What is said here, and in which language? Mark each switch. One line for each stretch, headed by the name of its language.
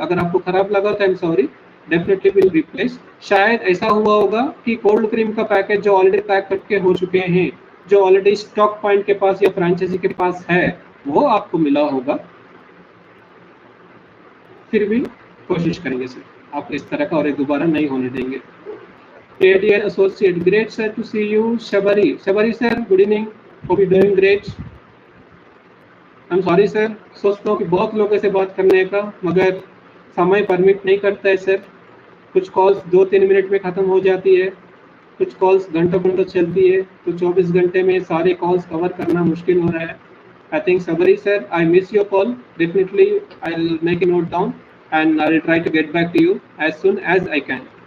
Hindi: अगर आपको खराब लगा तो
English: I am sorry, definitely will replace.
Hindi: शायद ऐसा हुआ होगा कि कोल्ड क्रीम का पैकेज जो ऑलरेडी पैक करके हो चुके हैं, जो ऑलरेडी स्टॉक पॉइंट के पास या फ्रेंचाइजी के पास है, वो आपको मिला होगा। फिर भी कोशिश करेंगे सर, आपको इस तरह का और एक दोबारा नहीं होने देंगे।
English: dear associate, great sir to see you. Shabari sir, good evening, hope you doing great. I'm sorry sir,
Hindi: सोचता हूँ कि बहुत लोगों से बात करने का, मगर समय परमिट नहीं करता है सर। कुछ कॉल्स 2-3 मिनट में ख़त्म हो जाती है, कुछ कॉल्स घंटों-घंटों चलती है, तो 24 घंटे में सारे कॉल्स कवर करना मुश्किल हो रहा है।
English: I think Sabari sir, I miss your call, definitely I will make a note down and I will try to get back to you as soon as I can.